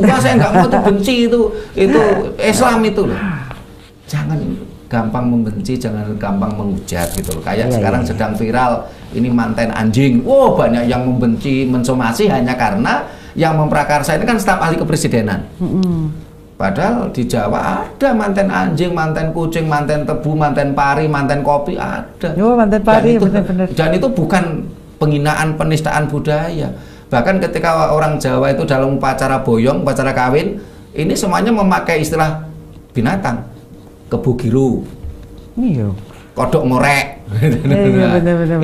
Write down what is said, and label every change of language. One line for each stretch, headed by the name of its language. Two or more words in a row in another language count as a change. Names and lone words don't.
Indonesian: Wah, saya nggak mau, itu benci, itu Islam itu loh. Jangan gampang membenci, jangan gampang menghujat gitu loh. Kayak sekarang sedang viral ini manten anjing. Wow, banyak yang membenci, mensomasi hanya karena yang memprakarsa ini kan staf ahli kepresidenan. Padahal di Jawa ada manten anjing, manten kucing, manten tebu, manten pari, manten kopi, ada. Oh, manten pari, benar-benar. Dan itu bukan penghinaan, penistaan budaya. Bahkan ketika orang Jawa itu dalam upacara boyong, upacara kawin, ini semuanya memakai istilah binatang.
Javanese: Kebu giru, kodok ngorek.
Indonesian: Benar.